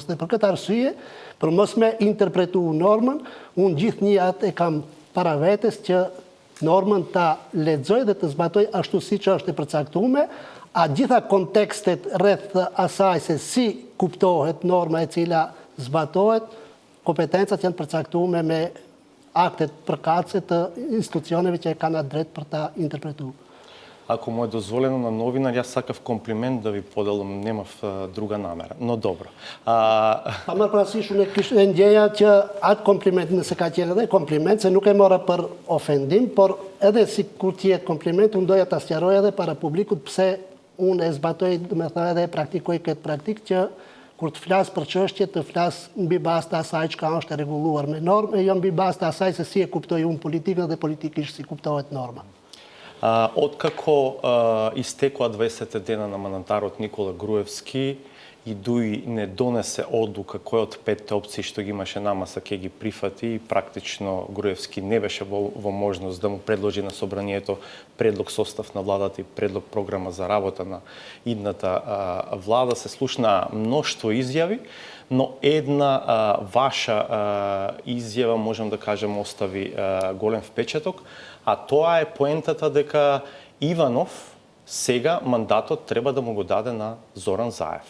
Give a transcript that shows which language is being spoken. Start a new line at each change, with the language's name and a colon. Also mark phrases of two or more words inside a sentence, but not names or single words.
Albanian: Dhe për këtë arsye, për mos me interpretuar normën, unë gjithnjë atë e kam para vetes që normën ta lexoj dhe të zbatoj ashtu siç është e përcaktuar, a gjitha kontekstet rreth asaj se si kuptohet norma e cila zbatohet, kompetencat janë përcaktuar me aktet përkatëse të institucioneve që e kanë atë drejt për ta interpretuar.
Macedonian: Ако му е дозволено на новинар, јас сакав комплимент да ви поделам, немав друга намера. Но добро.
Albanian: Pa më parasysh unë e ndjeja që atë kompliment nëse ka qenë edhe kompliment, se nuk e mora për ofendim, por edhe si kur t'jetë kompliment, unë doja ta sqaroj edhe para publikut pse unë e zbatoj, me thënë edhe e praktikoj këtë praktik që kur të flas për çështje, të flas mbi bazë të asaj çka është e rregulluar me normë, e jo mbi bazë të asaj se si e kuptoj unë politikën dhe politikisht si kuptohet norma.
Macedonian: Откако истекоа 20 дена на мандатарот Никола Груевски и ДУИ не донесе одлука кој од 5 опции што ги имаше намаса ќе ги прифати, и практично Груевски не беше во можност да му предложи на собранието предлог состав на владата и предлог програма за работа на идната влада, се слушна мноштво изјави, но една ваша изјава, можам да кажем, остави голем впечаток, а тоа е поентата дека Иванов сега мандатот треба да му го даде на Зоран Заев.